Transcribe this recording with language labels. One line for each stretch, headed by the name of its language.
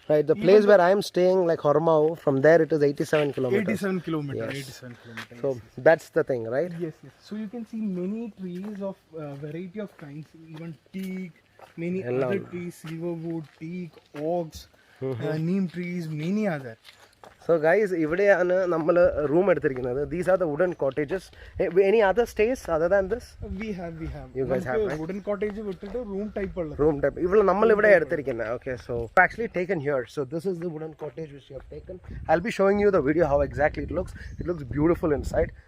English: Right, the place where I am staying, like Hormao, from there it is 87 kilometers. 87 kilometers. So that's the thing, right? Yes. So you can see many trees of variety of kinds, even teak, many other trees, silverwood, teak, oaks, neem trees, many other.
Malayalam: So guys, ഇവിടെയാണ് നമ്മൾ room എടുത്തിരിക്കുന്നത്.
English: These are the wooden cottages. Any other stays other than this? We have. You guys have, right?
Malayalam: Wooden cottage വിട്ടിട്ട് room type ഉള്ളത്. Room type. നമ്മൾ ഇവിടെ എടുത്തിരിക്കുന്നത്.
English: Okay, so actually taken here. So this is the wooden cottage which you have taken. I'll be showing you the video how exactly it looks. It looks beautiful inside.